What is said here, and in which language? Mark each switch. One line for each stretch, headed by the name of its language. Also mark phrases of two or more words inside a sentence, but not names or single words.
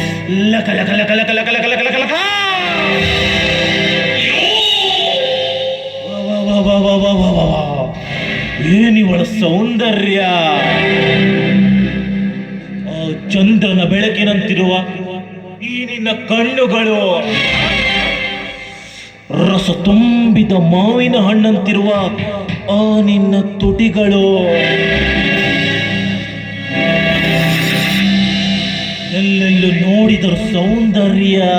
Kannada: ಲಕ ಲಕ ಲಕ ಲಕ ಲಕ ಲಕ ಲಕ ಲಕ ಲಕ. ವಾ, ವಾ, ವಾ, ವಾ, ವಾ, ವಾ, ವಾ, ವಾ. ಏನಿವಳ ಸೌಂದರ್ಯ! ಆ ಚಂದ್ರನ ಬೆಳಕಿನಂತಿರುವ ಈ ನಿನ್ನ ಕಣ್ಣುಗಳು, ರಸ ತುಂಬಿದ ಮಾವಿನ ಹಣ್ಣಂತಿರುವ ಆ ನಿನ್ನ ತುಟಿಗಳು, ಎಲ್ಲೆಲ್ಲೂ ನೋಡಿದರು ಸೌಂದರ್ಯ.